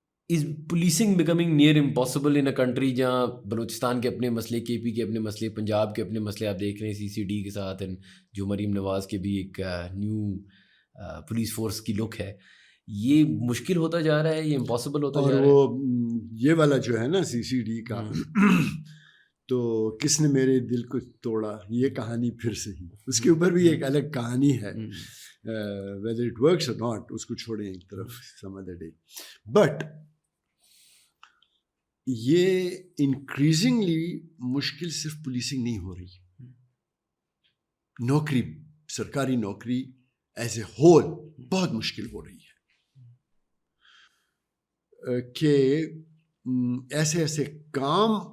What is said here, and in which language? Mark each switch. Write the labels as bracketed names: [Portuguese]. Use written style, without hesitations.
[English] is policing becoming near impossible in a country [Urdu] جہاں بلوچستان کے اپنے مسئلے، کے پی کے اپنے مسئلے، پنجاب کے اپنے مسئلے آپ دیکھ رہے ہیں سی ڈی کے ساتھ، جو مریم نواز کے بھی ایک نیو پولیس فورس کی لک ہے. یہ مشکل ہوتا جا رہا ہے، یہ امپاسبل ہوتا جا رہا ہے. اور وہ یہ والا جو ہے نا سی ڈی کا، تو کس نے میرے دل کو توڑا، یہ کہانی پھر سے ہی، اس کے اوپر بھی ایک الگ کہانی ہے. [English] whether it works or not [Urdu] اس کو چھوڑیں ایک طرف [English] some other day. [Urdu] بٹ یہ انکریزنگلی مشکل صرف پولیسنگ نہیں ہو رہی، نوکری، سرکاری نوکری [English] as a whole [Urdu] بہت مشکل ہو رہی ہے، کہ ایسے ایسے کام